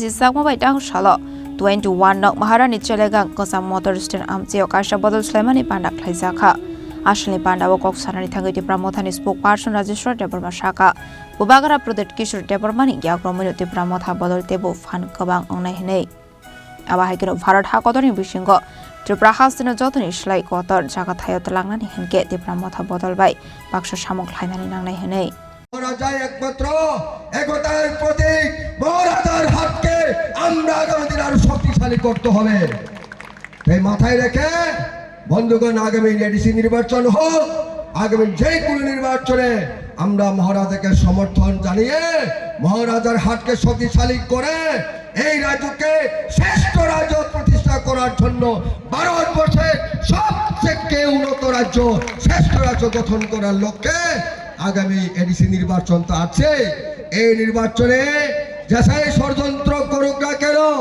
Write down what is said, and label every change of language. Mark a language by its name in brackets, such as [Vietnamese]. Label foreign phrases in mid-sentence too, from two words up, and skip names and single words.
[Kok Borok] sakma bai tang shala 21 nok Maharani Chelegang Kasa Motherston Amsayo Kasha Bodol Slaimani Panda khlai jakha Ashli Panda Wokok Sarani Thangai Debramothani spokesperson Rajesh Debarma Shaka Bubagara Prodet Kishore Debarmani Gyagromino Debramotha Bodol Tebo Fan Kabang Ongnai Hinei aba hekinu Bharat Hakodoni Bishingo Tripura Hasdino Jotoni Shlai Kotor Jaga Thayot Langnani Hinke Debramotha Bodol Bai Baksha Shamok Khlainani Nangnai Hinei [Bangla] রাজাই একমাত্র একতার প্রতীক মহারাজার হাতকে আমরা আমাদের আরো শক্তিশালী করতে হবে তাই মাথায় রেখে বন্ধুগণ আগামী এডিসি নির্বাচন হোক আগামী যে কোনো নির্বাচনে আমরা মহারাজাকে সমর্থন জানিয়ে মহারাজার হাতকে শক্তিশালী করে এই রাজ্যকে শ্রেষ্ঠ রাজ্য প্রতিষ্ঠা করার জন্য ভারতবর্ষের সবচেয়ে উন্নত রাজ্য শ্রেষ্ঠ রাজ্য গঠন করার লক্ষ্যে আগামী এডিসি নির্বাচন তো আছে এই নির্বাচনে যাচাই ষড়যন্ত্র করুক না কেন